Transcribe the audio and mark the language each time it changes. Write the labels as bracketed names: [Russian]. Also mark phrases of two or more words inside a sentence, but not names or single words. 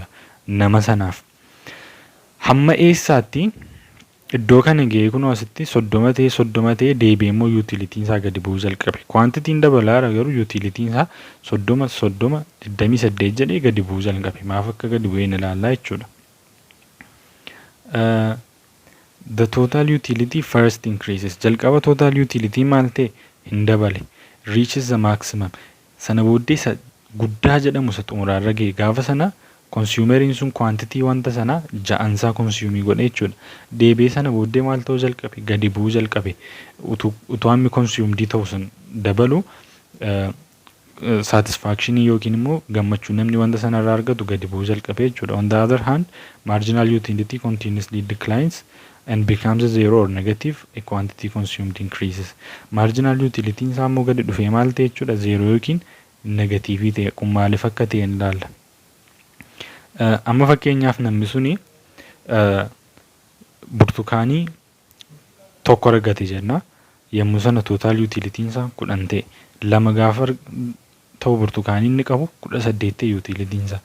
[Oromo] Nama sanaaf hamma eessaatti iddoo kana ga'ee kun asitti 30 ta'e deebi'ee immoo utility isaa gadi bu'uu jalqabe. Quantitiin dabalaa garuu utility isaa 28 jedhee gadi bu'uu jalqabe. Maaf akka gadi bu'ee ilaallaa jechuudha. [English] The total utility first increases. [Oromo] Jalqaba [English] total utility [Oromo] maal ta'e hin dabale. [English] Reaches the maximum. [Oromo] Sana booddee guddaa jedhamu isa xumuraarra ga'e. Gaafa sana consumeriin sun quantity wanta sana ja'ansaa consume godhe jechuudha. Deebi'ee sana booddee maal ta'uu jalqabe? Gadi bu'uu jalqabe. Utuu hammi consumed ta'u sun dabalu satisfaction yookiin immoo gammachuu namni wanta sana irraa argatu gadi bu'uu jalqabe jechuudha. [English] On the other hand, marginal utility continuously declines and becomes zero or negative. A quantity consumed increases. Marginal utility [Oromo] isaa immoo gadi dhufee maal ta'e jechuudha? Zero yookiin negatiivii ta'e. Kun maaliif akka ta'e hin ilaalla. Amma fakkeenyaaf namni suni burtukaanii tokko argate jenna. Yommuu sana [English] total utility [Oromo] isaa 10 ta'e. Lama gaafa ta'u burtukaanii inni qabu 18 ta'e utility isaa.